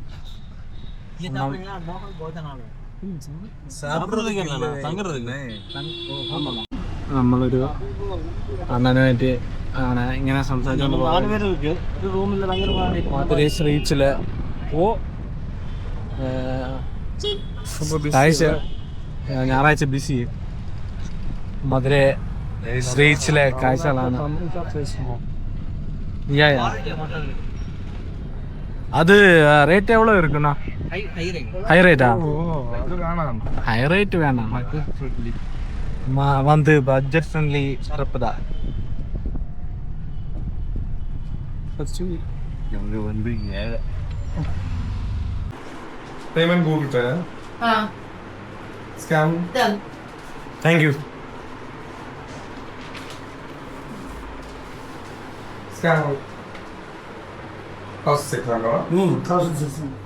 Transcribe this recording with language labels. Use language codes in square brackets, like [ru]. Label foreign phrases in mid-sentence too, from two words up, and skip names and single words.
[ml] നമ്മളൊരു അണ്ണനുമായിട്ട് ഇങ്ങനെ സംസാരിച്ചോണ്ട് മധുരൈ റീച്ചില് ഞായറാഴ്ച ബിസി. മധുര റീച്ചിലെ കാഴ്ചകളാണ്. [ta] அது ரேட் எவ்வளோ இருக்குண்ணா? [en] high rate? high rate [ta] வேணாம், வந்து [en] budget friendly trip [ta] தான். [en] payment Google Pay scan thank you. സ്കാൻ 1600